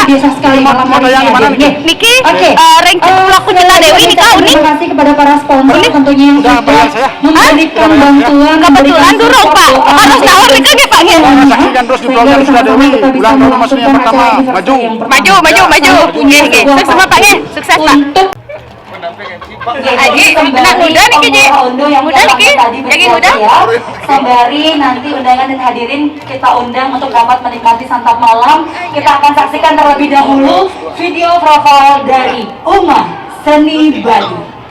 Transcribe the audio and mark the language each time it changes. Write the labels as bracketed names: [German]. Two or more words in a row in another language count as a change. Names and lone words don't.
[Indonesian] Biasa sekali malam hari yang mana ini. Niki, Oke. ranking pelaku Kucita Dewi nih kau nih. Terima kasih kepada para sponsor tentunya yang sudah memberikan bantuan. Kebetulan durung Pak, harus tahu nih kan ya Pak ya. Saksikan terus di vlognya Kucita Dewi. Ulang tahun Mas Seni yang pertama. Maju. Maju. Nggih. Sukses Bapak nggih, sukses Pak. Untuk Aji, anak muda nih Ki, muda nih Ki, jadi muda. Sembari nanti undangan dan hadirin kita undang untuk dapat menikmati santap malam. Kita akan saksikan terlebih dahulu video profil dari Umat Seni Bali.